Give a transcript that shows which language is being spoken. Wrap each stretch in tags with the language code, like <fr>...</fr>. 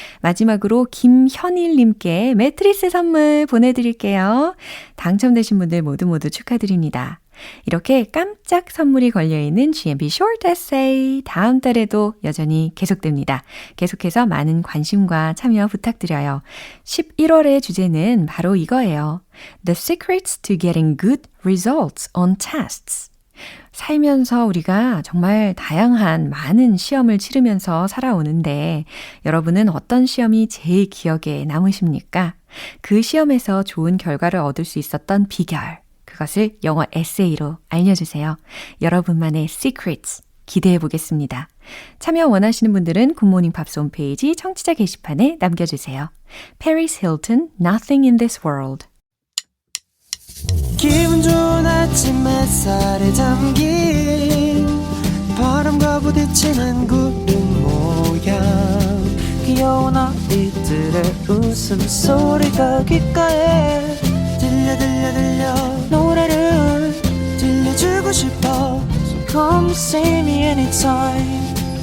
<ko>마지막으로 김현일님께 매트리스 선물 보내드릴게요. 당첨되신 분들 모두 축하드립니다. 이렇게 깜짝 선물이 걸려있는 GMP Short Essay 다음 달에도 여전히 계속됩니다. 계속해서 많은 관심과 참여 부탁드려요. 11월의 주제는 바로 이거예요.</ko> <en>The secrets to getting good results on tests.</en> <ko>살면서 우리가 정말 다양한 많은 시험을 치르면서 살아오는데 여러분은 어떤 시험이 제일 기억에 남으십니까? 그 시험에서 좋은 결과를 얻을 수 있었던 비결. 그것을 영어 에세이로 알려주세요. 여러분만의 secrets 기대해 보겠습니다. 참여 원하시는 분들은 굿모닝 팝스 홈페이지 청취자 게시판에 남겨주세요.</ko> <en>Paris Hilton, Nothing in this world.</en> <ko>기분 좋은 아침 햇살에 담긴 바람과 부딪히는 구름 모양 귀여운 아이들의 웃음소리가 귓가에 들려 노래를 들려주고 싶어</ko> <en>So come see me anytime</en>